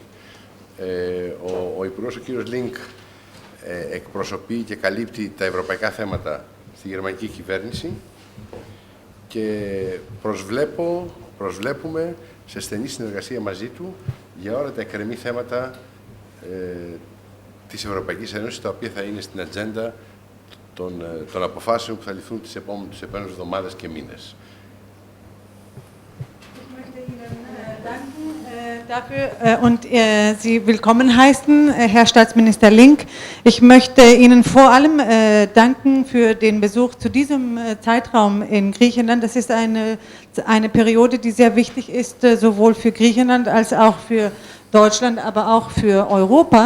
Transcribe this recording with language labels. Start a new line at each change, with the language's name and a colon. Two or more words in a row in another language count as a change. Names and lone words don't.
Greek: Ο Υπουργός, ο κύριος Λίνκ, εκπροσωπεί και καλύπτει τα ευρωπαϊκά θέματα στη γερμανική κυβέρνηση και προσβλέπουμε σε στενή συνεργασία μαζί του για όλα τα εκκρεμή θέματα της Ευρωπαϊκής Ένωσης, τα οποία θα είναι στην ατζέντα των αποφάσεων που θα ληφθούν τις επόμενες εβδομάδες και μήνες.
German: Dafür und Sie willkommen heißen, Herr Staatsminister Link. Ich möchte Ihnen vor allem danken für den Besuch zu diesem Zeitraum in Griechenland. Das ist eine Periode, die sehr wichtig ist, sowohl für Griechenland als auch für Deutschland, aber auch für Europa.